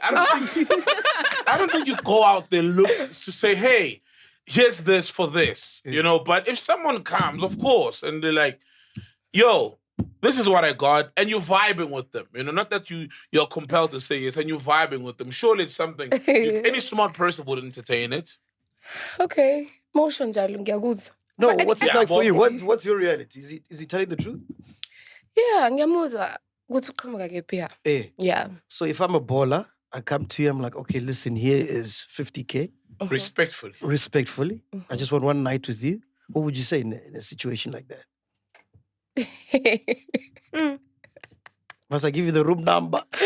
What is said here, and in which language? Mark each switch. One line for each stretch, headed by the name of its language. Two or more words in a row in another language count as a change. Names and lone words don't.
English: I don't think you go out there look to say, hey, here's this for this. You know, but if someone comes, of course, and they're like, yo, this is what I got, and you're vibing with them. You know, not that you're compelled to say yes, and you're vibing with them. Surely it's something any smart person would entertain it.
Zulu: Okay. Motion njalo ngiyakuzwa.
English: No, what's it like for you? but- What's your reality? Is he telling the truth? Yeah,
Zulu: ngiyamuzwa ukuthi uqhamuka kephi ya.
English: Yeah. So if I'm a baller, I come to you, I'm like, okay, listen, here is 50K. Respectfully. Respectfully. I just want one night with you. What would you say in a situation like that? Must I give you the room number?